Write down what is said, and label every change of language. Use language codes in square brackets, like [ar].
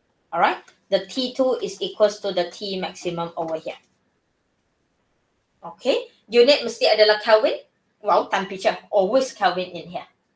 [en] Alright, the T2 is equals to the T maximum over here. [ms] Okay, unit mesti adalah Kelvin. [en] Well, temperature always Kelvin in here.